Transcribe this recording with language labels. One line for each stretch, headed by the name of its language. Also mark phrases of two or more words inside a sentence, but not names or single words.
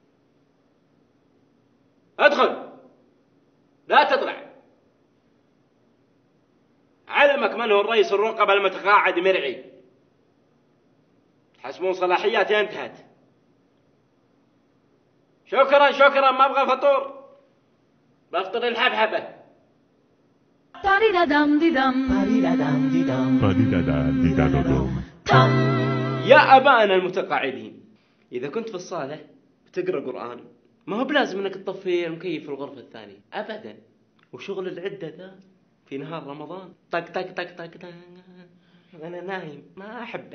Arabic: ادخل، لا تطلع. علمك من هو الرئيس الرقبة المتقاعد مرعي. تحسبون صلاحياتي انتهت. شكرا ما ابغى فطور، بفطر الحبحبة. Ba-di-da-dum-di-dum. Ba-di-da-dum-di-dum. Ba-di-da-da-di-da-do-dum. Tum. يا أبائنا المتقاعدين، إذا كنت في الصالة بتقرأ قرآن ما هو بلازم أنك تطفي المكيف في الغرفة الثانية أبدا. وشغل العدة ذا في نهار رمضان طق طق طق طق طق. أنا نايم ما أحبه.